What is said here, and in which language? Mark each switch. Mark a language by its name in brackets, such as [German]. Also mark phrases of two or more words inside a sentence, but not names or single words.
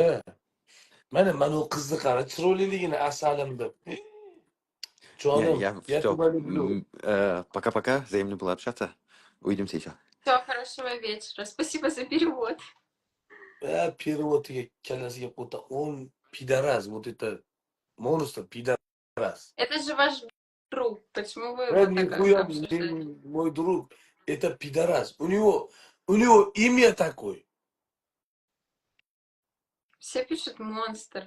[Uzbek] Mana u qizni qara, chiroyliligini asalim deb. Jonim, [Russian] Я все. Пока-пока, взаимно было общаться. Увидимся еще. Все, хорошего вечера. Спасибо за перевод. [Uzbek] Переводga kallasiga qo'ta [Russian] он пидорас, вот это монстр, пидорас. Это же ваш друг. Почему вы его так Нихуя обсуждаете? мой друг, это пидорас. У него имя такое. Все пишут монстр.